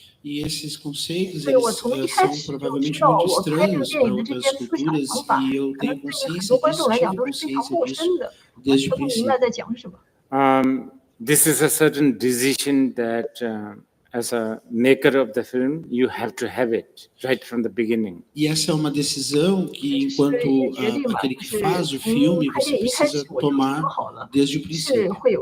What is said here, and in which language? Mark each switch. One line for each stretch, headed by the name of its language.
Portuguese: E esses conceitos, eles são provavelmente muito estranhos para outras culturas, e eu tenho consciência disso, tive consciência disso desde o princípio.
English: This is a certain decision that, as a maker of the film, you have to have it right from the beginning.
Portuguese: E essa é uma decisão que, enquanto aquele que faz o filme, você precisa tomar desde o princípio.